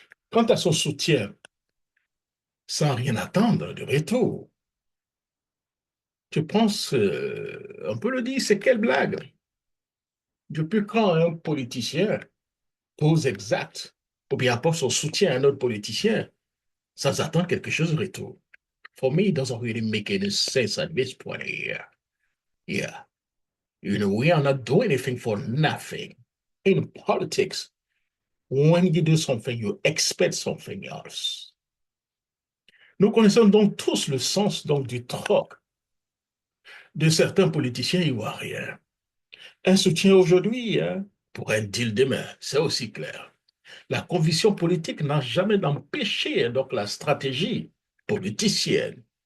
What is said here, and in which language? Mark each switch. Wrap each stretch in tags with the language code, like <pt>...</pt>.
<fr>Quant à son soutien, sans rien attendre de retour, je pense, on peut le dire, c'est quelle blague? Depuis quand un politicien pose exact ou bien apporte son soutien à un autre politicien sans attendre quelque chose de retour?</fr> <en>For me, it doesn't really make any sense at this point here. Yeah. You know, we are not doing anything for nothing. In politics, when you do something, you expect something else.</en> <fr>Nous connaissons donc tous le sens donc du troc de certains politiciens ivoiriens. Un soutien aujourd'hui, hein, pour un deal demain, c'est aussi clair. La conviction politique n'a jamais empêché hein, donc la stratégie politicienne.</fr>